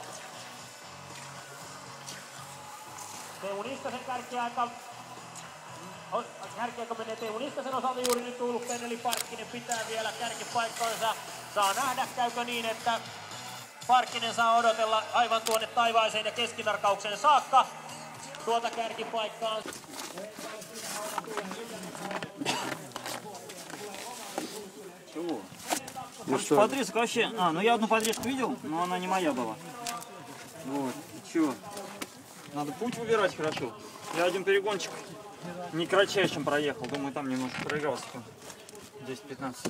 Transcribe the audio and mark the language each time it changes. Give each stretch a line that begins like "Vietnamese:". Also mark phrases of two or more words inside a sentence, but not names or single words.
Finnish: Teemu Niskasen kärkiaika menee Teemu Niskasen osalta juuri nyt ulkeen, eli Parkkinen pitää vielä kärkipaikkansa. Saa nähdä, käykö niin, että Parkkinen saa odotella aivan tuonne taivaaseen ja keskitarkaukseen saakka tuota kärkipaikkaa.
Russian: Подрезка вообще... ну я одну подрезку видел, но она не моя была. Вот, и чё? Надо путь выбирать хорошо. Я один перегончик не кратчайшим проехал, думаю, там немножко проиграл секунд 10-15.